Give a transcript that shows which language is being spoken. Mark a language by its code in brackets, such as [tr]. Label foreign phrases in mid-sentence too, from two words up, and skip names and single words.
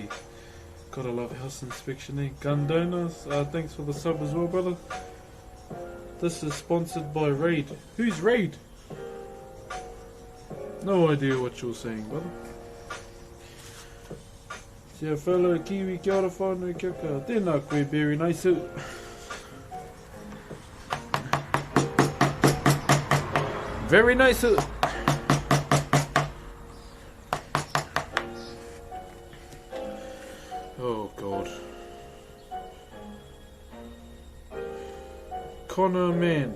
[en] Gotta love house inspection, eh? Gun donors, thanks for the sub as well, brother. This is sponsored by Raid. Who's Raid? No idea what you're saying, brother. [mi] Tia [en] fellow Kiwi, [mi] kia ora whānau kia ka. Tēnā koe, [en] very nice. Very nice. Oh god. Connor man.